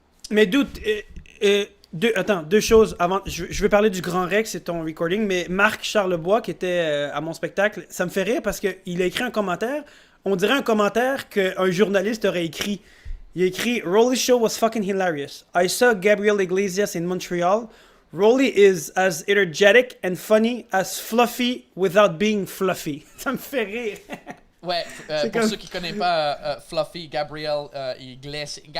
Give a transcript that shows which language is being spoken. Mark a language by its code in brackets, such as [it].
[fr] Mais doute, deux choses avant. Je vais parler du Grand Rex et ton recording, mais Marc Charlebois qui était à mon spectacle, ça me fait rire parce qu'il a écrit un commentaire. On dirait un commentaire qu'un journaliste aurait écrit. Il a écrit [en] Rolly's show was fucking hilarious. I saw Gabriel Iglesias in Montreal. Rolly is as energetic and funny as Fluffy without being fluffy. [fr] Ça me fait rire. Ouais, pour ceux qui ne connaissent pas Fluffy, Gabriel Iglesias.